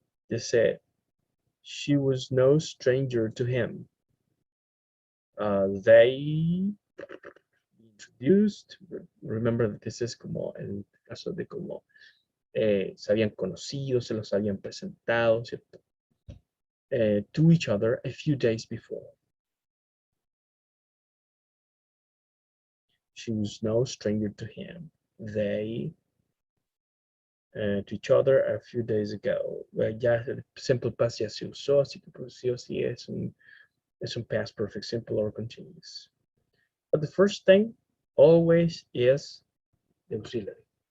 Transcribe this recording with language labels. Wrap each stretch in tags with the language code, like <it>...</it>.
<en>Dice she was no stranger to him. They introduced. Remember that this is</en> <es>como el caso de como se habían conocido, se los habían presentado, ¿cierto?</es> <en>To each other a few days before. She was no stranger to him. They to each other a few days ago.</en> <es>Ya el simple past ya se usó, así que pues sí o sí es un past perfect simple or continuous.</es> <en>But the first thing always is the auxiliary.</en>